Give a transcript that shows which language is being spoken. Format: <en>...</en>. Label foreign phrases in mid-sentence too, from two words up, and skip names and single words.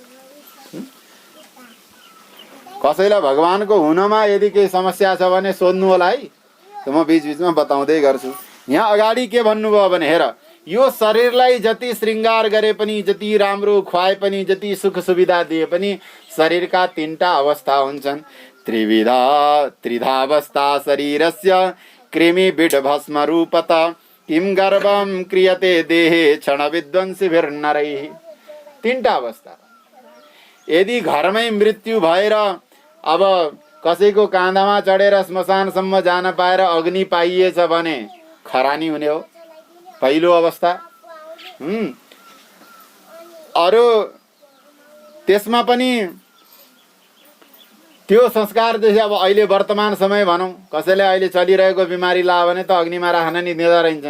<ne>कसैलाई भगवानको हुनमा यदि केही समस्या छ भने सोध्नु होला है, त म बीचबीचमा बताउँदै गर्छु। यहाँ अगाडि के भन्नुभयो भने हेर, यो शरीरलाई जति श्रृंगार गरे पनि, जति राम्रो खुवाए पनि, जति सुख सुविधा दिए पनि शरीरका 3टा अवस्था हुन्छन्।</ne> <sa>त्रिधा अवस्था शरीरस्य कृमि बिड भस्म रूपत किम गर्भम क्रियते देहे क्षण विध्वंसिभिर्नरैः।</sa> <ne>3टा अवस्था। यदि घरमै मृत्यु भएर अब कसैको काँधामा चढेर श्मशानसम्म जान पाएर अग्नि पाइएछ भने खरानी हुने हो पहिलो अवस्था। अरू त्यसमा पनि त्यो संस्कारदेखि अब अहिले वर्तमान समय भनौँ, कसैले अहिले चलिरहेको बिमारी लायो भने त अग्निमा राख्न नि दिँदो रहन्छन्।</ne>